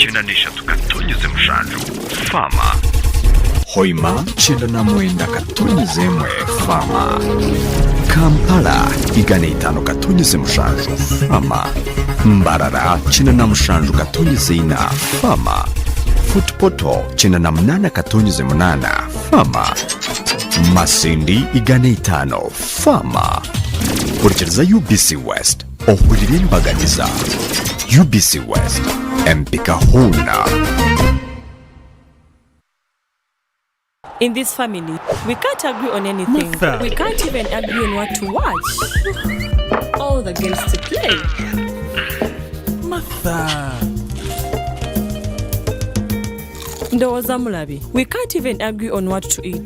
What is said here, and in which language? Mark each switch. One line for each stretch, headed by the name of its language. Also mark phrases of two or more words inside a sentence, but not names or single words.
English: 93.7 Fama, Hoima 99.1 Fama, Kampala 105.7 Fama, Mbarara 97.4 Fama, Footpoto 98.8 Fama, Masindi 5 Fama.
Nyankole: Kurikiriza UBC West ohurire imbaganiza. UBC West empika huna.
English: In this family, we can't agree on anything. Martha. We can't even agree on what to watch. All the games to play. Martha. Ndowoza Mulabi, we can't even agree on what to eat.